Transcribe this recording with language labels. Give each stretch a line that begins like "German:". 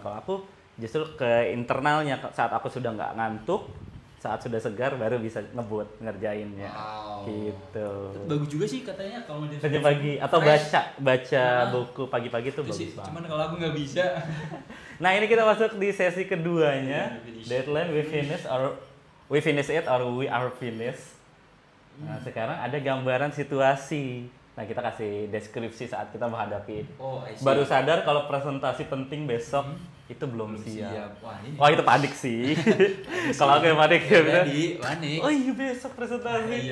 Indonesian: Kalau aku justru ke internalnya saat aku sudah nggak ngantuk, saat sudah segar baru bisa ngebut ngerjainnya. Wow. Gitu. Bagus juga sih katanya kalau dia Kerja pagi atau baca buku pagi-pagi tuh bagus sih, banget. cuman kalau aku nggak bisa. Nah, ini kita masuk di sesi keduanya.
English: Deadline we finish it or we are finished.
Indonesian: Nah, sekarang ada gambaran situasi. Nah, kita kasih deskripsi saat kita menghadapi ini.
English: Oh, I see.
Indonesian: Baru sadar kalau presentasi penting besok itu belum siap. Wah, ini. Itu panik sih. Kalau aku yang panik ya. Jadi, panik. Oh iya besok presentasi.